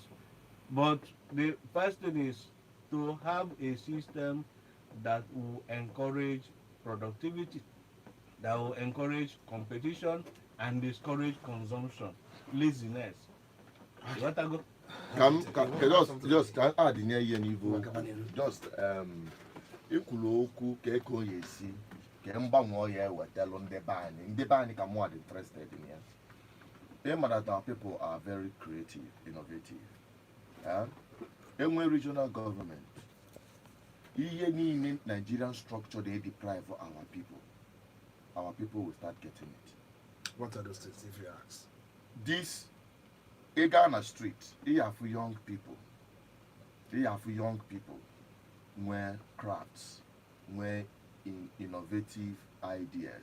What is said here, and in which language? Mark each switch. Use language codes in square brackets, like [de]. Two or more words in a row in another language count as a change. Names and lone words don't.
[en] But the first thing is to have a system that will encourage productivity, that will encourage competition, and discourage consumption, laziness. What I go? Just add in here, [ig] just ekwulu okwu ka eko ya esi ka mgbanwe ya ewetelu ndị be anyị ka [en] more interested in [ig] ya. [en] Remember that our people are very creative, innovative. Enwe regional government, [ig] ihe niile [en] Nigerian structure they deprive our people will start getting it. What are those things, if you ask? This Ghana street, they have young people. They have young people where crafts, where innovative ideas.